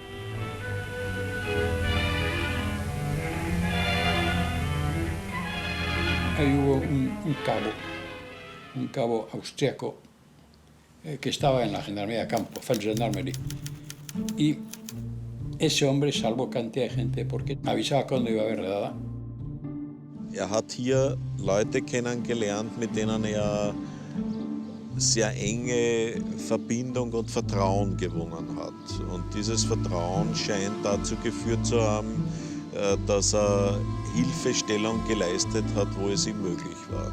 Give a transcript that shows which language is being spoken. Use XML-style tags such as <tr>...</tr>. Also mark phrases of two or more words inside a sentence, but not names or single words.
<es>Ahí hubo un cabo austriaco que estaba en la gendarmería de campo, Feldgendarmerie, y ese hombre salvó cantidad de gente porque avisaba cuando iba a haber redada.</es> <de>Hat hier Leute kennengelernt, mit denen sehr enge Verbindung und Vertrauen gewonnen hat. Und dieses Vertrauen scheint dazu geführt zu haben, dass Hilfestellung geleistet hat, wo es ihm möglich war.</de>